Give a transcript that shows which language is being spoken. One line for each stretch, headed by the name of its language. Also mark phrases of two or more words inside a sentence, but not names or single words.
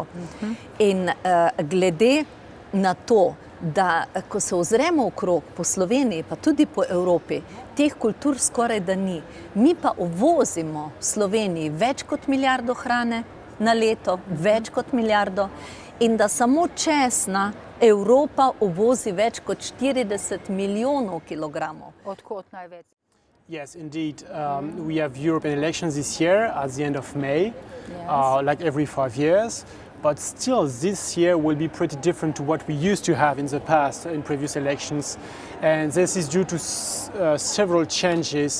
Slovenian: In glede na to, da ko se ozremo okrog po Sloveniji, pa tudi po Evropi, teh kultur skoraj da ni. Mi pa uvozimo v Sloveniji več kot milijardo hrane na leto, več kot milijardo, in da samo česna Evropa uvozi več kot 40 milijonov kilogramov. Odkot največ?
English: Yes, indeed. We have European elections this year at the end of May, like every 5 years. But still, this year will be pretty different to what we used to have in the past, in previous elections. And this is due to several changes.